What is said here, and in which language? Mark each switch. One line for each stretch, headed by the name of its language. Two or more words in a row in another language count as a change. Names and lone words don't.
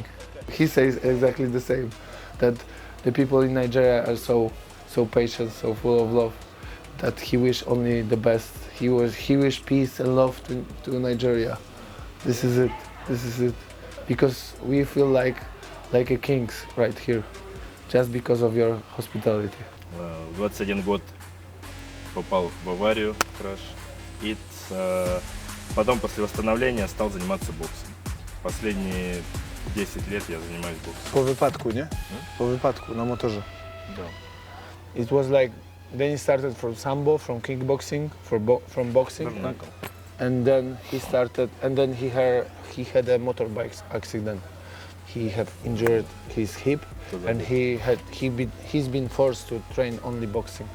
English: He says exactly the same, that the people in Nigeria are so patient, so full of love, that he wish only the best. He wish peace and love to Nigeria. This is it, because we feel like a kings right here, just because of your hospitality.
Russian: 21 год попал в аварию, краш, и потом после восстановления стал заниматься боксом. Последние 10 лет я занимаюсь боксом.
Polish: Po wypadku, nie? Po wypadku na motorze.
Russian: Да.
English: It was like, then he started from sambo, from kickboxing, from boxing, and then he started, and then he had a motorbike accident. he had injured his hip, and he's been forced to train only boxing.